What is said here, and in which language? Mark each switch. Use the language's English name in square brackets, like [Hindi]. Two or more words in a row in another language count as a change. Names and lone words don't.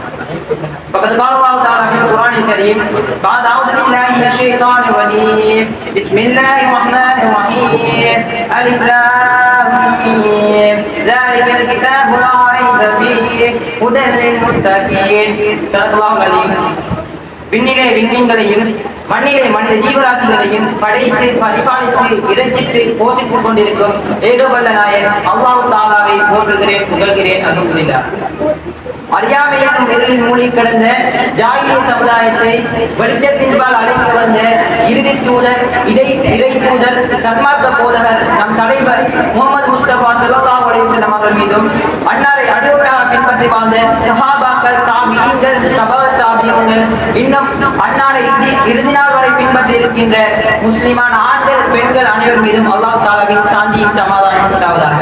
[Arabic] فقد قال الله تعالى في القرآن الكريم بعد أعوذ بالله من الشيطان الرجيم. Bismillahirrahmanirrahim. ألف لام ميم. ذلك الكتاب لا ريب فيه هدى للمتقين. صدق الله العظيم. [Tamil] விண்ணிலே விண்மீன்களையும் மண்ணிலே மனித ஜீவராசிகளையும் படைத்து பரிபாலித்து இறைச்சித்து போஷித்துக் கொண்டிருக்கும் ஏகவல்ல நாயன் அல்லாஹ் தஆலாவை போற்றுகிறேன் புகழ்கிறேன் அல்ஹம்துலில்லாஹ். அறியாமையின் இருளில் மூழ்கி கிடந்த ஜாகிலிய சமுதாயத்தை வெளிச்சத்தின்பால் அழைக்க வந்த இறுதி தூதர் இறை தூதர் சன்மார்க்க போதகர் நம் தலைவர் முகமது முஸ்தபா [Arabic] صلى الله عليه وسلم [Tamil] அவர்கள் மீதும் அன்னாரை அடியோட்டாக பின்பற்றி வாழ்ந்த சஹாபாக்கள் தாபிஈன்கள் தபஅத் தாபிஈன்கள் இன்னும் அன்னாரை இறுதி நாள் வரை பின்பற்றி இருக்கின்ற முஸ்லிமான ஆண்கள் பெண்கள் அனைவர் மீதும் அல்லாஹ் தஆலாவின் சாந்தியும் சமாதானம் உண்டாவதாக.